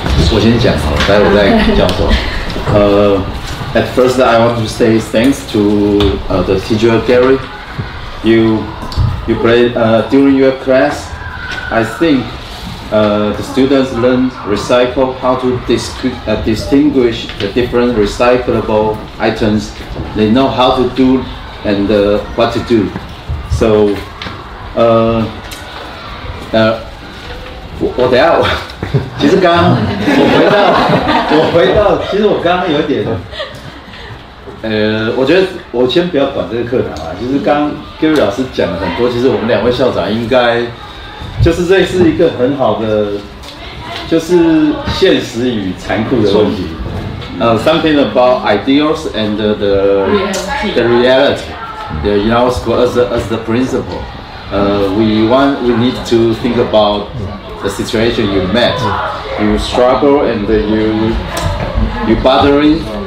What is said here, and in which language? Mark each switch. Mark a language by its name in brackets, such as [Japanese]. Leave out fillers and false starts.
[Chinese] 我先讲好了，待会我再教授。 [English] At first, I want to say thanks to the teacher Gary. You played during your class. I think the students learn recycle, how to distinguish the different recyclable items. They know how to do and what to do. [Chinese] So, 我等下其实刚刚我回到，其实我刚刚有点，我觉得我先不要管这个课堂啊。其实刚刚 Gary 老师讲了很多，其实我们两位校长应该就是这是一个很好的，就是现实与残酷的问题。 [English] Something about ideals and the reality. In our school, as the principal, we need to think about the situation you met. You struggle and you bothering.